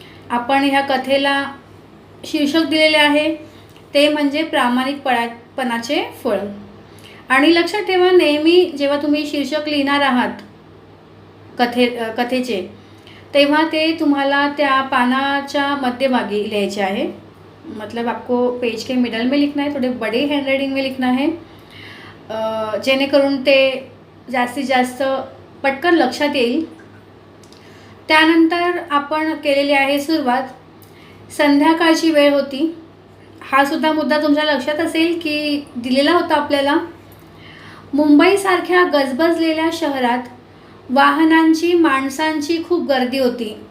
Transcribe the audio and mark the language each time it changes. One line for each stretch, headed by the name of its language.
Marathi: आपण ह्या कथेला शीर्षक दिलेले आहे ते म्हणजे प्रामाणिकपणाचे फळ. आणि लक्षात ठेवा, नेहमी जेव्हा तुम्ही शीर्षक लिहिणार आहात कथेचे, तेव्हा ते तुम्हाला त्या पानाच्या मध्यभागी लिहायचे आहे.
Hindi: मतलब आपको पेज के मिडल में लिखना है, थोड़े बड़े हैंडराइटिंग में लिखना है,
Marathi: जेणेकरून ते जास्तीत जास्त पटकन लक्षात येईल. त्यानंतर आपण केलेली आहे सुरुवात. संध्याकाळची वेळ होती. हा सुद्धा मुद्दा तुमच्या लक्षात असेल की दिलेला होता आपल्याला. मुंबईसारख्या गजबजलेल्या शहरात वाहनांची, माणसांची खूप गर्दी होती.